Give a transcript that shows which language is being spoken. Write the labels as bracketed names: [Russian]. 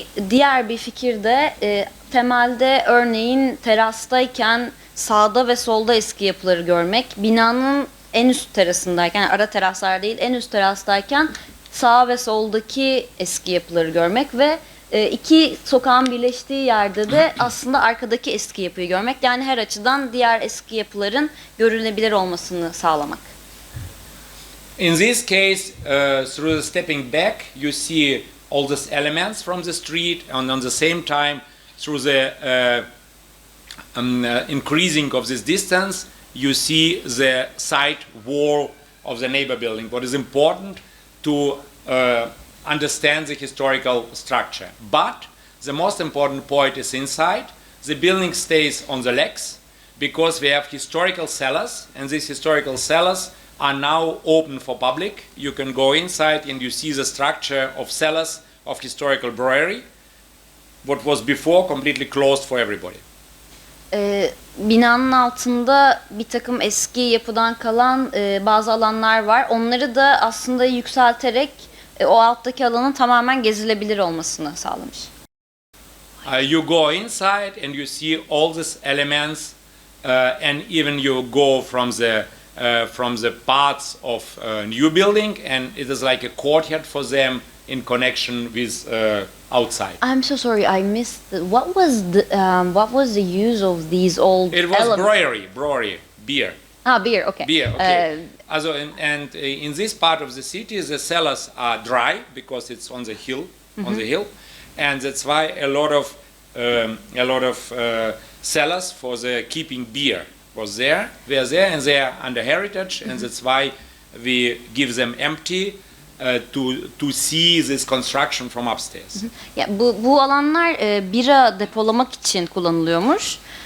[Turkish] Diğer bir fikir de temelde örneğin terastayken sağda ve solda eski yapıları görmek, binanın en üst terasındayken, yani ara teraslar değil en üst terastayken sağ ve soldaki eski yapıları görmek ve iki sokağın birleştiği yerde de aslında arkadaki eski yapıyı görmek, yani her açıdan diğer eski yapıların görülebilir olmasını sağlamak. [English] In this case, through the stepping back, you see all these elements from the street, and on the same time, through the increasing of this distance, you see the side wall of the neighbor building. What is important to understand the historical structure. But the most important point is inside. The building stays on the legs because we have historical cellars, and these historical cellars are now open for public. You can go inside and you see the structure of cellars of historical brewery, what was before completely closed for everybody. [Turkish] Binanın altında bir takım eski yapıdan kalan bazı alanlar var. Onları da aslında yükselterek o alttaki alanın tamamen gezilebilir olmasını sağlamış. [English] You go inside and you see all these elements, and even you go from the parts of new building, and it is like a courtyard for them in connection with outside. I'm so sorry, I missed. What was the use of these old? It was brewery, beer. Ah, beer. Okay. Beer. Okay. And in this part of the city, the cellars are dry because it's on the hill, and that's why a lot of cellars for the keeping beer were there, and they are under heritage, and that's why we give them empty to see this construction from upstairs. [Turkish] Ya bu alanlar bira depolamak için kullanılıyormuş.